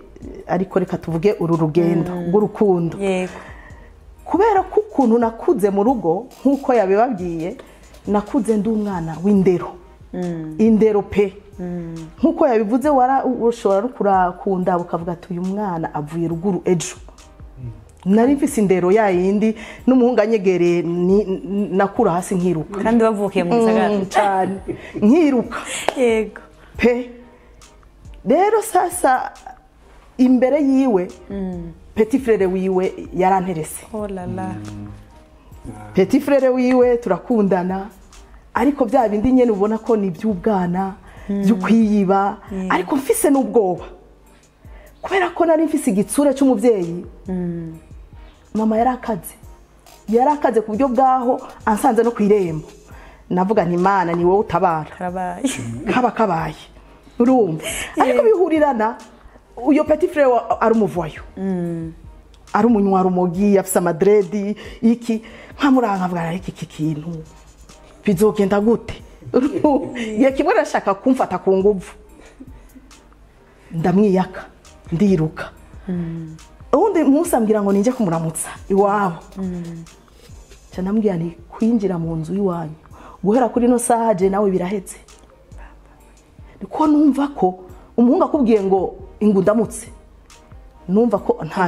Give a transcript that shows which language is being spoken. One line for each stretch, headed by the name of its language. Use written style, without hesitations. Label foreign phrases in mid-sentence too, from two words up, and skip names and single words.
Rundi: ariko reka tuvuge uru rugendo rw'urukundo kubera ko ukuntu nakuze mu rugo nk'uko yabibabwiye nakuze ndi umwana w'indero indero pe nk'uko yabivuze ushobora kurakunda ukavuga ati uyu mwana avuye ruguru ejo nari mfise indero yayindi n'umuhungu anyegereye nakura hasi nkiruka kandi bavukiye mu gisagara cyane nkiruka yego pe rero sasa imbere yiwe
French: petit frère
Rundi: wiwe yaranterese
French: oh la la petit frère
Rundi: wiwe turakundana ariko bya bindi nyene ubona ko ni by'ubwana by'ukwiyiba ariko mfise n'ubwoba kubera ko nari mfise igitsura cy'umuvyeyi mama yarakaze ku buryo bwaho ansanze no kwirembo navuga nti Imana ni wowe utabara kabaye urumva ariko bihurirana uyo
French: petit frère
Rundi: ari umuvoyo ari umunywa rumogi afise amadredi iki nkamuranga avuga iki kintu bizogenda gute yakimwe arashaka kumfata ku nguvu ndamwiyaka ndiruka ubundi musambwira ngo ninje kumuramutsa iwabo cyane nti kwinjira mu nzu iwanyu guhera kuri no saha je nawe birahetse niko numva ko umuhungu akubwiye ngo ingundamutse numva ko nta